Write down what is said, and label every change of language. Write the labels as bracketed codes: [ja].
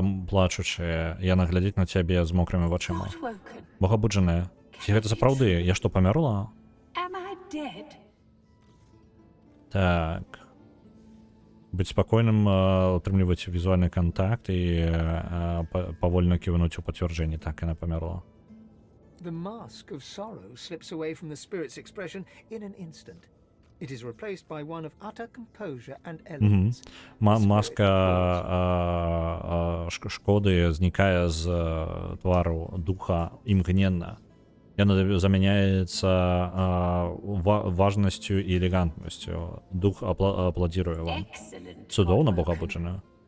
[be] Плачучы, яна глядзіць на цябе з мокрымі вачыма. Богабуджаная, ці гэта сапраўды? Я што, памерла? Так. Быць спакойным, утрымліваць візуальны кантакт і павольна ківнуць у пацвярджэнні. Так, яна памерла. [en] The mask of sorrow slips away from the spirit's expression in an instant. It is replaced by one of utter composure and elegance. [be] Маска шкоды знікае з твару духа імгненна. Яна замяняецца важнасцю і элегантнасцю. Дух апладзіруе вам. Цудоўна, богабуджана.